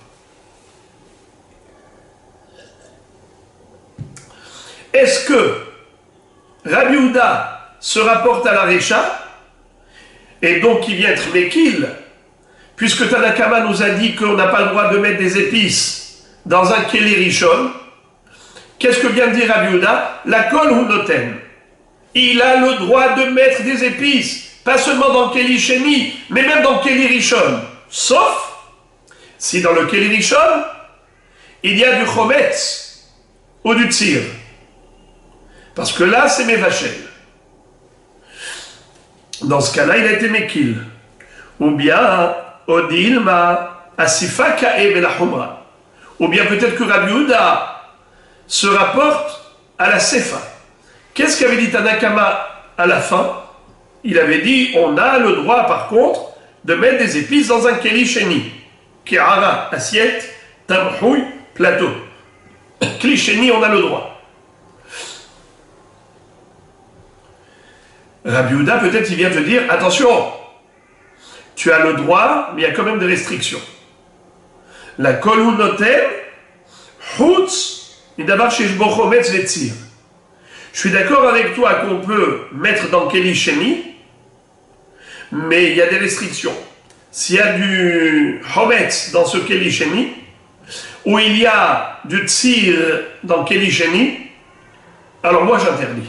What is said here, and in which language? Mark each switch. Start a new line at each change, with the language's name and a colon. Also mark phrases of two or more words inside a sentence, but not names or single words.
French: Est-ce que Rabbi Yehuda se rapporte à la Recha et donc il vient être Mekil, puisque Tanakama nous a dit qu'on n'a pas le droit de mettre des épices dans un
Hebrew: כלי ראשון?
French: Qu'est-ce que vient de dire Rabbi Yehuda?
Hebrew: לכל הוא נותן.
French: Il a le droit de mettre des épices, pas seulement dans le
Hebrew: כלי שני,
French: mais même dans le
Hebrew: כלי ראשון.
French: Sauf si dans le
Hebrew: כלי ראשון,
French: il y a du chometz ou du tsir. Parce que là, c'est mevachel. Dans ce cas-là, il a été mekil. Ou bien,
Aramaic: אודלמא אסיפא קאי לחומרא.
French: Ou bien peut-être que Rabbi Yehuda se rapporte à la sefa. Qu'est-ce qu'avait dit Tanakama à la fin? Il avait dit, on a le droit par contre de mettre des épices dans un
Hebrew: כלי שני.
French: Kirara, assiette, tamhouy, plateau. Keli sheni, on a le droit. Rabbi Yehuda, peut-être, il vient te dire, attention, tu as le droit, mais il y a quand même des restrictions.
Hebrew: לכל הוא נותן, חוץ, מדבר שיש בו חומץ וציר.
French: Je suis d'accord avec toi qu'on peut mettre dans
Hebrew: כלי שני,
French: mais il y a des restrictions. S'il y a du chometz dans ce
Hebrew: כלי שני,
French: où il y a du tsir dans
Hebrew: כלי שני,
French: alors moi j'interdis.